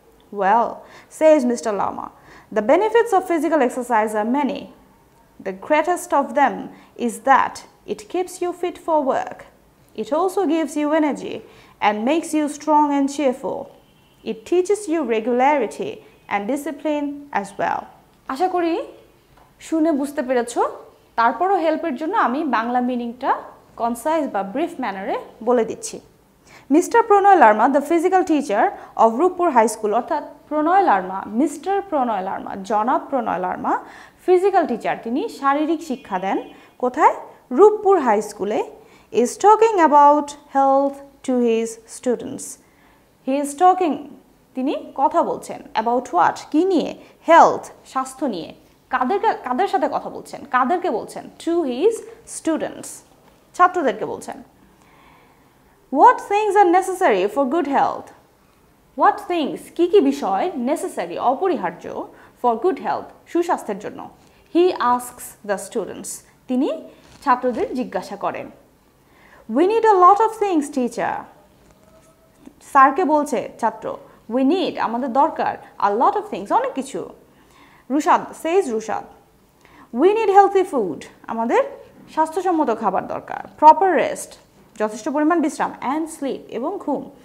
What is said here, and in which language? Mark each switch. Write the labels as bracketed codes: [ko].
[en] Well, says Mr. Lama, the benefits of physical exercise are many. The greatest of them is that it keeps you fit for work. It also gives you energy and makes you strong and cheerful. It teaches you regularity and discipline as well. [bn] আশা করি শুনে বুঝতে পেরেছো. তারপরও হেল্পের জন্য আমি বাংলা মিনিংটা concise বা brief ম্যানারে বলে দিচ্ছি. Mister Pranay Larma, [en] the physical teacher of Ruppur high school, [bn] অর্থাৎ প্রণয় লার্মা, মিস্টার প্রণয় লার্মা, জনাব প্রণয় লার্মা ফিজিক্যাল টিচার, তিনি শারীরিক শিক্ষা দেন. কোথায়? রূপপুর হাই স্কুলে. [en] is talking about health to his students. He is talking, [bn] তিনি কথা বলছেন. [en] about what? [bn] কি নিয়ে? health, স্বাস্থ্য নিয়ে. কাদের সাথে কথা বলছেন? কাদেরকে বলছেন? [en] to his students, [bn] ছাত্রদেরকে বলছেন. [en] What things are necessary for good health? What things, [bn] কি কি বিষয় [en] necessary, [bn] অপরিহার্য [en] for good health, [bn] সুস্বাস্থ্যের জন্য। [en] he asks the students, [bn] তিনি ছাত্রদের জিজ্ঞাসা করেন। [en] we need a lot of things teacher, [bn] স্যারকে বলছে ছাত্র, [en] we need [bn] আমাদের দরকার, [en] a lot of things [bn] অনেক কিছু। রুশাদ সেজ Rushad, [en] we need healthy food, [bn] আমাদের স্বাস্থ্যসম্মত খাবার দরকার, [en] proper rest [bn] যথেষ্ট পরিমাণ বিশ্রাম, [en] and sleep [bn] এবং ঘুম।